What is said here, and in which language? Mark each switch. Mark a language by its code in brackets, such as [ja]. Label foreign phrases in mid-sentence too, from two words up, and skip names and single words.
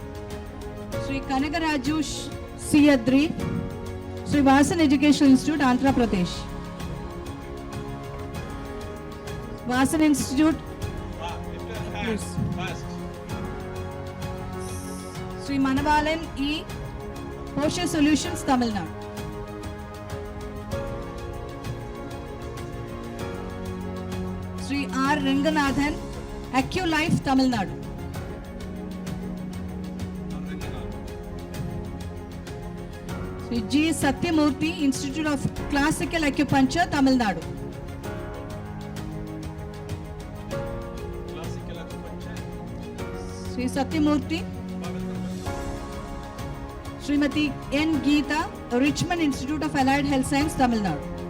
[en] Sri Kanagaraju Siyadri, Sri Vasan Educational Institute, Andhra Pradesh. Vasan Institute. Sri Manavalan E. Posha Solutions, Tamil Nadu. Sri R. Ranganathan, AccuLife, Tamil Nadu. Sri G. Satyamurthy, Institute of Classical Acupuncture, Tamil Nadu. Sri Satyamurthy. Srimati N. Geeta, Richmond Institute of Allied Health Science, Tamil Nadu.